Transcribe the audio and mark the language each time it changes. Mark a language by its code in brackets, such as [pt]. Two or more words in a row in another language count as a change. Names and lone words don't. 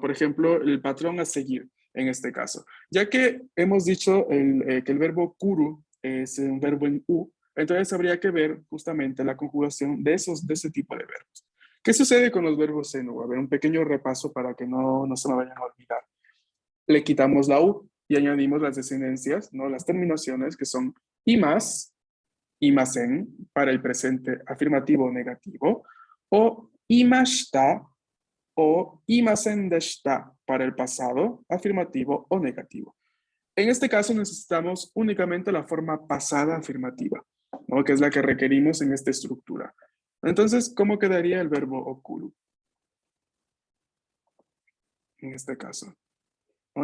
[es] Por ejemplo, el patrón a seguir en este caso. Ya que hemos dicho que el verbo kuru es un verbo en U, entonces habría que ver justamente la conjugación de ese tipo de verbos. ¿Qué sucede con los verbos senu? A ver, un pequeño repaso para que no se me vayan a olvidar. Le quitamos la U y añadimos las descendencias, ¿no? Las terminaciones que son [ja] います、いません [es] para el presente afirmativo o negativo, o imashita o [ja] いませんでした [es] para el pasado afirmativo o negativo. En este caso necesitamos únicamente la forma pasada afirmativa, ¿no? Que es la que requerimos en esta estructura. Entonces, ¿cómo quedaría el verbo okuru? En este caso. ¿No?